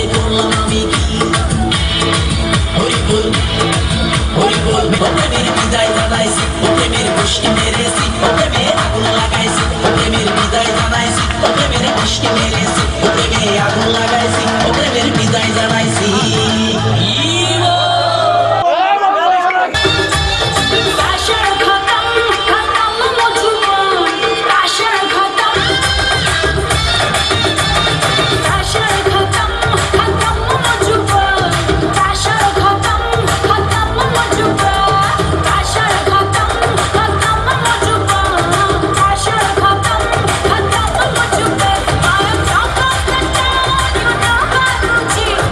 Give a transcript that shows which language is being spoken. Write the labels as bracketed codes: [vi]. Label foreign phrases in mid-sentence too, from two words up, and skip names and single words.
[bn] করলাম আমি কি হরিবল হরিবল ও প্রেমের বিদায় জানাইছি ও প্রেমের পুষ্টি মেরেছি ও প্রেমে আগুন লাগাইছি ও প্রেমের বিদায় জানাইছি ও প্রেমের পুষ্টি মেরেছি ও প্রেমে আগুন লাগাইছি ও প্রেমের বিদায় জানাইছি [hi] प्रेशर खत्म खत्म मुझको प्रेशर खत्म प्रेशर खत्म खत्म मुझको प्रेशर खत्म खत्म मुझको प्रेशर खत्म खत्म मुझको प्रेशर खत्म खत्म मुझको [en] I am top of the town you know